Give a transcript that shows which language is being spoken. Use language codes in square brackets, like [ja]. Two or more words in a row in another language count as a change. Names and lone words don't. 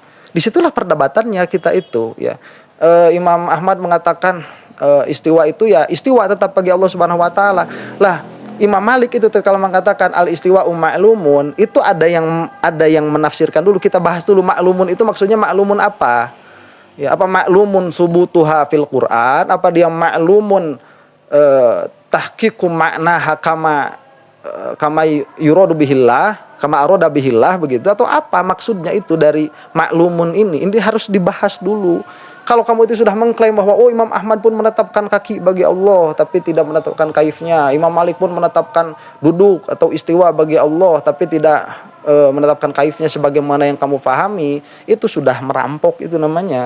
[id] Disitulah perdebatannya kita itu ya. Imam Ahmad mengatakan istiwa itu ya istiwa tetap bagi Allah [ar] سبحانه وتعالى. [id] Lah, Imam Malik itu kalau mengatakan [ar] الاستواء معلوم, [id] itu ada yang menafsirkan dulu. Kita bahas dulu ma'lumun itu maksudnya ma'lumun apa? Ya, apa [ar] معلوم ثبوتها في القرآن, [id] apa dia [ar] معلوم تحقيق معناها كما يراد به الله كما أراد به الله [id] begitu, atau apa maksudnya itu dari ma'lumun ini? Ini harus dibahas dulu. Kalau kamu itu sudah mengklaim bahwa Imam Ahmad pun menetapkan kaki bagi Allah tapi tidak menetapkan kaifnya, Imam Malik pun menetapkan duduk atau istiwa bagi Allah tapi tidak menetapkan kaifnya sebagaimana yang kamu pahami, itu sudah merampok, itu namanya.